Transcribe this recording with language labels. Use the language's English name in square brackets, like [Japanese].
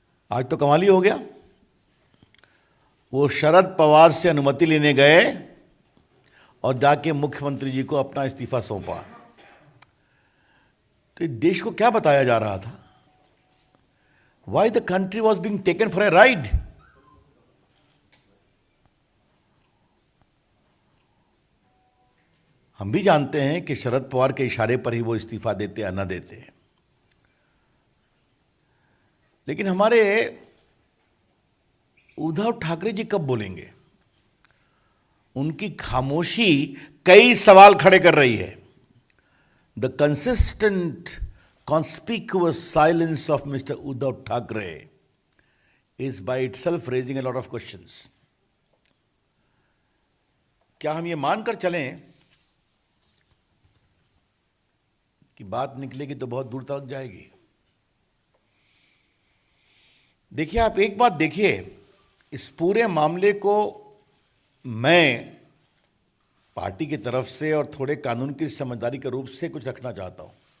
[Hindi] आज तो कमाल ही हो गया। वो शरद पवार से अनुमति लेने गए और जाके मुख्यमंत्री जी को अपना इस्तीफा सौंपा। तो देश को क्या बताया जा रहा था? [English] Why the country was being taken for a ride? [Hindi] हम भी जानते हैं कि शरद पवार के इशारे पर ही वो इस्तीफा देते या न देते हैं, लेकिन हमारे उद्धव ठाकरे जी कब बोलेंगे? उनकी खामोशी कई सवाल खड़े कर रही है। [English] The consistent conspicuous silence of Mr. Uddhav Thackeray is by itself raising a lot of questions. [Hindi] क्या हम ये मानकर चलें कि बात निकलेगी तो बहुत दूर तक जाएगी? देखिए, आप एक बात देखिए, इस पूरे मामले को मैं पार्टी की तरफ से और थोड़े कानून की समझदारी के रूप से कुछ रखना चाहता हूं।